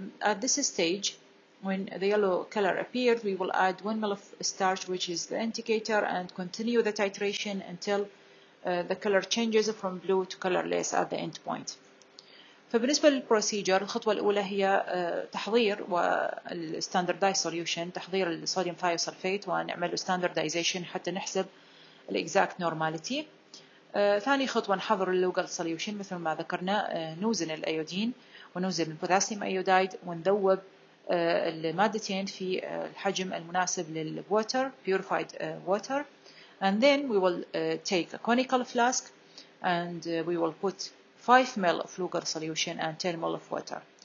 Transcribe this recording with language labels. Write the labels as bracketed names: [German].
[English] At this stage, when the yellow color appeared, we will add 1 ml of starch, which is the indicator, and continue the titration until the color changes from blue to colorless at the end point. [Arabic] فبالنسبة للبروسيجر الخطوة الأولى هي تحضير والستاندردايز سوليوشن، تحضير الصوديوم ثايوسلفيت ونعمل ستاندردايزيشن حتى نحسب الإكزاكت نورماليتي. ثاني خطوة نحضر اللوجال سوليوشن مثل ما ذكرنا، نوزن الأيودين ونوزن البوتاسيوم أيودايد ونذوب المادتين في الحجم المناسب للwater [English] purified water, and then we will take a conical flask and we will put 5 ml of Lugol solution and 10 ml of water.